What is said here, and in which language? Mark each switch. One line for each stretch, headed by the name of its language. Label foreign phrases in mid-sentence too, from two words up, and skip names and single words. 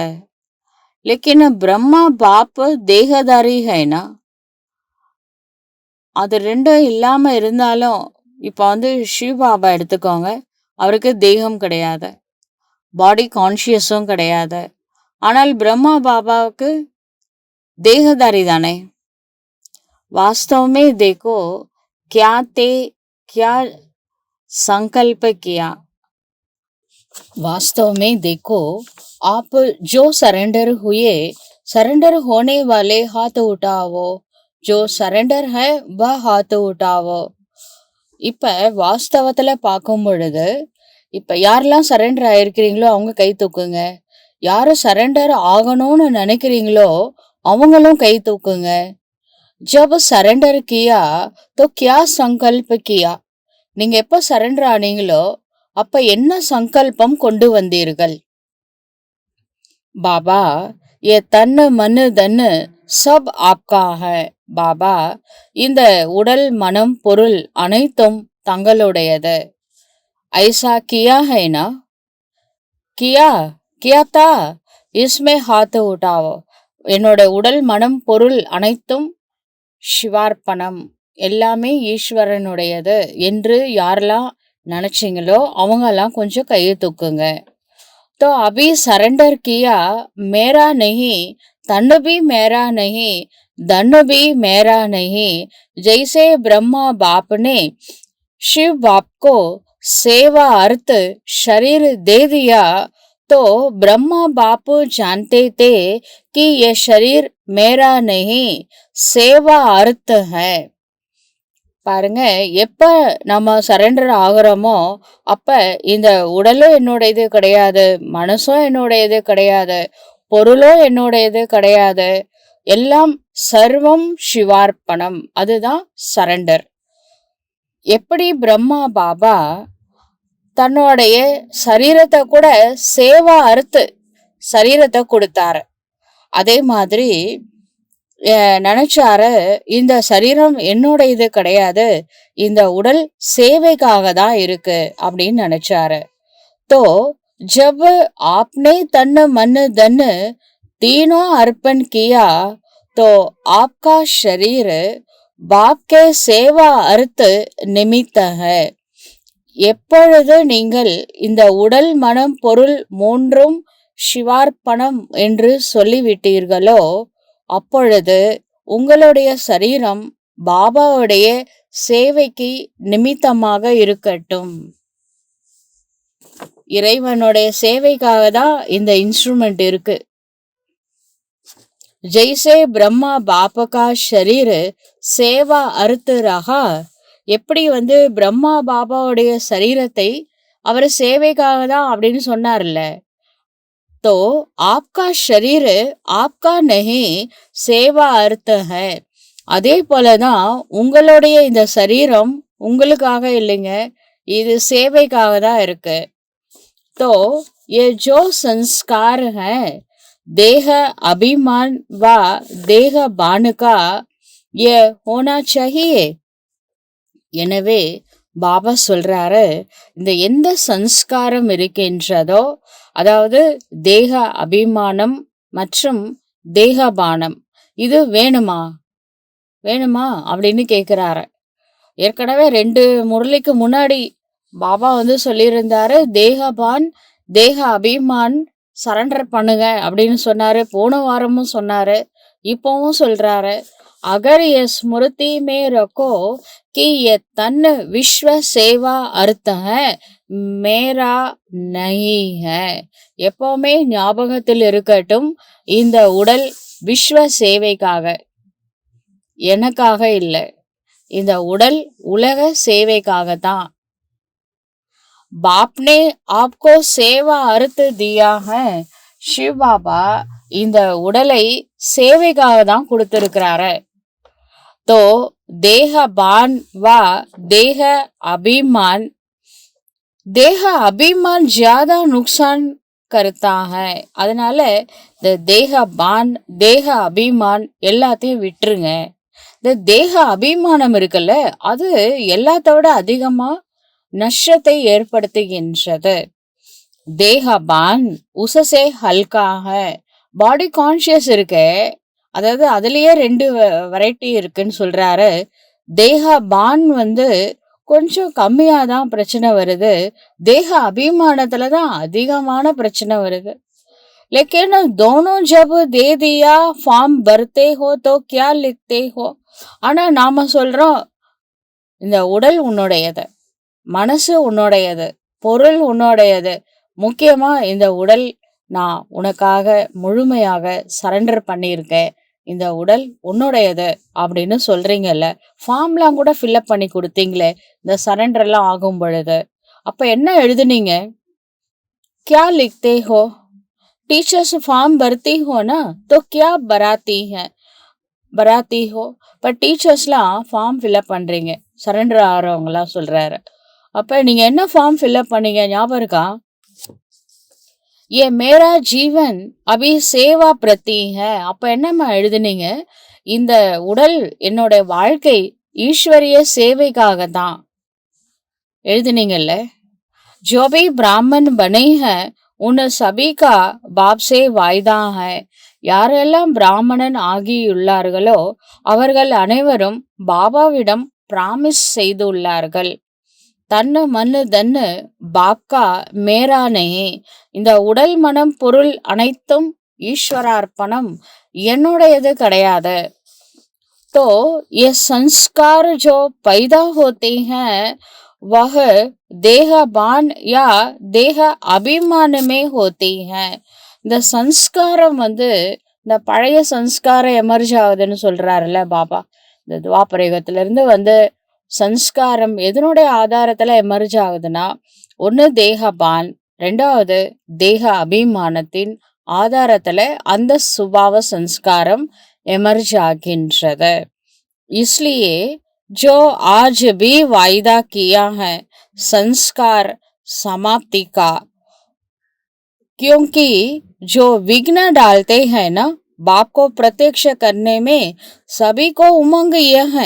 Hindi: लेकिन ब्रह्मा बाप देहधारी है ना.
Tamil: அது ரெண்டும் இல்லாம இருந்தாலும் இப்ப சிவபாபா எடுத்துக்கோங்க, அவருக்கு தேகம் கிடையாது, பாடி கான்சியஸும் கிடையாது. ஆனால் பிரம்மா பாபாவுக்கு தேகதாரி தானே.
Hindi: वास्तव में देखो क्या ते क्या संकल्प किया. वास्तव में देखो आप जो सरेंडर हुए, सरेंडर होने वाले हाथ उठाओ. जो सरेंडर है वह हाथ उठाओ.
Tamil: இப்ப வாஸ்தவத்துல பார்க்கும் பொழுது இப்ப யாரெல்லாம் சரண்டர் ஆயிருக்கிறீங்களோ அவங்க கை தூக்குங்க. யாரு சரண்டர் ஆகணும்னு நினைக்கிறீங்களோ அவங்களும் கை தூக்குங்க.
Hindi: जब सरेंडर किया तो क्या संकल्प किया.
Tamil: நீங்க எப்ப சரண்டர் ஆனீங்களோ அப்ப என்ன சங்கல்பம் கொண்டு வந்தீர்கள்?
Hindi: பாபா ये तन मन धन सब आपका है.
Tamil: பாபா இந்த உடல் மனம் பொருள் அனைத்தும் தங்களுடையது.
Hindi: ऐसा किया है ना. क्या किया था इसमें हाथ उठाओ.
Tamil: என்னோட உடல் மனம் பொருள் அனைத்தும் சிவார்ப்பணம், எல்லாமே ஈஸ்வரனுடையது என்று யாரெல்லாம் நினைச்சீங்களோ அவங்கெல்லாம் கொஞ்சம் கையை தூக்குங்க.
Hindi: तो अभी सरेंडर किया, मेरा नहीं, तन भी मेरा नहीं, धन भी मेरा नहीं। जैसे ब्रह्मा बाप ने शिव बाप को सेवा अर्थ शरीर दे दिया, तो ब्रह्मा बाप जानते थे कि ये शरीर मेरा नहीं, सेवा अर्थ है।
Tamil: பாருங்க, எப்ப நம்ம சரண்டர் ஆகுறோமோ அப்ப இந்த உடலும் என்னுடையது கிடையாது, மனசும் என்னுடையது கிடையாது, பொருளும் என்னுடையது கிடையாது, எல்லாம் சர்வம் சிவார்ப்பணம். அதுதான் சரண்டர். எப்படி பிரம்மா பாபா தன்னுடைய சரீரத்தை கூட சேவா அறுத்து சரீரத்தை கொடுத்தாரு, அதே மாதிரி நினைச்சாரு இந்த சரீரம் என்னோட இது கிடையாது, இந்த உடல் சேவைக்காக தான் இருக்கு அப்படின்னு நினைச்சாரு.
Hindi: तो जब आपने तन मन धन तीनों अर्पण किया, तो आपका शरीर बाप के सेवा अर्थ निमित्त है.
Tamil: எப்பொழுது நீங்கள் இந்த உடல் மனம் பொருள் மூன்றும் சிவார்ப்பணம் என்று சொல்லிவிட்டீர்களோ அப்பொழுது உங்களுடைய சரீரம் பாபாவுடைய சேவைக்கு நிமித்தமாக இருக்கட்டும். இறைவனுடைய சேவைக்காக தான் இந்த இன்ஸ்ட்ருமெண்ட் இருக்கு.
Hindi: जैसे ब्रह्मा बाप का शरीर सेवा अर्थ रहा,
Tamil: எப்படி பிரம்மா பாபாவுடைய சரீரத்தை அவர் சேவைக்காக தான் அப்படின்னு சொன்னார்ல,
Hindi: तो आपका शरीर आपका नहीं, सेवा अर्थ है.
Tamil: அதே போலதான் உங்களுடைய இந்த சரீரம் உங்களுக்காக இல்லைங்க, இது சேவைக்காக தான் இருக்கு.
Hindi: तो ये जो संस्कार है देह अभिमान व देह बान का ये होना चाहिए.
Tamil: எனவே பாபா சொல்றாரு, இந்த எந்த சன்ஸ்காரம் இருக்கின்றதோ, அதாவது தேக அபிமானம் மற்றும் தேகபானம், இது வேணுமா அப்படின்னு கேக்குறாரு. ஏற்கனவே 2 முரளிக்கு முன்னாடி பாபா சொல்லியிருந்தாரு, தேகபான் தேக அபிமான் சரண்டர் பண்ணுங்க அப்படின்னு சொன்னாரு. போன வாரமும் சொன்னாரு, இப்பவும் சொல்றாரு.
Hindi: अगर ये स्मृति में रखो कि ये तन विश्व सेवा अर्थ है, मेरा नहीं है.
Tamil: எப்பவுமே ஞாபகத்தில் இருக்கட்டும், இந்த உடல் விஸ்வ சேவைக்காக, எனக்காக இல்லை, இந்த உடல் உலக சேவைக்காக தான்.
Hindi: बाप ने आपको सेवा अर्थ दिया है.
Tamil: शिव बाबा இந்த உடலை சேவைக்காக தான் கொடுத்திருக்கிறாரு.
Hindi: तो देह बान व देह अभिमान, देह अभिमान ज्यादा नुकसान करता है.
Tamil: அதனால இந்த தேக பான் தேக அபிமான் எல்லாத்தையும் விட்டுருங்க. இந்த தேக அபிமானம் இருக்குல்ல, அது எல்லாத்தோட அதிகமா நஷ்டத்தை ஏற்படுத்துகின்றது. தேகபான் உசசே ஹல்காக, பாடி கான்சியஸ் இருக்கு, அதாவது அதுலயே 2 வெரைட்டி இருக்குன்னு சொல்றாரு. தேகபான் கொஞ்சம் கம்மியா தான் பிரச்சனை வருது, தேக அபிமானத்துல தான் அதிகமான பிரச்சனை வருது.
Hindi: लेकिन दोनों जब दे दिया फॉर्म भरते हो तो क्या लिखते हो.
Tamil: ஆனா நாம சொல்றோம், இந்த உடல் உன்னுடையது, மனசு உன்னுடையது, பொருள் உன்னுடையது, முக்கியமா இந்த உடல் நான் உனக்காக முழுமையாக சரண்டர் பண்ணியிருக்கேன், இந்த உடல் உன்னுடையது அப்படின்னு சொல்றீங்கல்ல, ஃபார்ம்லாம் கூட ஃபில்அப் பண்ணி கொடுத்தீங்களே இந்த சரண்டர்லாம் ஆகும் பொழுது, அப்ப என்ன எழுதுனீங்க?
Hindi: क्या लिखते हो? टीचर्स फॉर्म भरती हो ना, तो क्या भरती हो.
Tamil: இப்போ டீச்சர்ஸ்லாம் ஃபார்ம் ஃபில்அப் பண்றீங்க, சரண்டர் ஆகிறவங்களாம் சொல்றாரு. அப்ப நீங்க என்ன ஃபார்ம் ஃபில்அப் பண்ணீங்க ஞாபகம் இருக்கா?
Hindi: ये मेरा जीवन अभी सेवा प्रति है.
Tamil: அப்ப என்னம்மா எழுதுனீங்க? இந்த உடல் என்னோட வாழ்க்கை ஈஸ்வரிய சேவைக்காக தான் எழுதுனீங்கல்ல.
Hindi: जो भी ब्राह्मण बने हैं उन सभी का बाप से वायदा है.
Tamil: யாரெல்லாம் பிராமணன் ஆகியுள்ளார்களோ அவர்கள் அனைவரும் பாபாவிடம் பிராமிஸ் செய்துள்ளார்கள்.
Hindi: तन मन धन बाप का मेरा नहीं.
Tamil: இந்த உடல் மனம் பொருள் அனைத்தும் ஈஸ்வரார்ப்பணம், என்னுடையது கிடையாது.
Hindi: तो ये संस्कार जो पैदा होते हैं वह देहबान या देह अभिमान में होते हैं.
Tamil: இந்த சன்ஸ்காரம் இந்த பழைய சன்ஸ்காரம் எமர்ஜ் ஆகுதுன்னு சொல்றாருல்ல பாபா. இந்த துவாபரயுகத்திலிருந்து சன்ஸ்காரம் எதனுடைய ஆதாரத்துல எமர்ஜ் ஆகுதுன்னா, ஒண்ணு தேகபான், ரெண்டாவது தேக அபிமானத்தின் ஆதாரத்துல அந்த சுபாவ சன்ஸ்காரம் எமர்ஜ் ஆகுது.
Hindi: इसलिए जो आज भी वायदा किया है संस्कार समाप्ति का, क्योंकि जो विघ्न डालते हैं ना बाप को प्रत्यक्ष करने में सभी को उमंग यह है.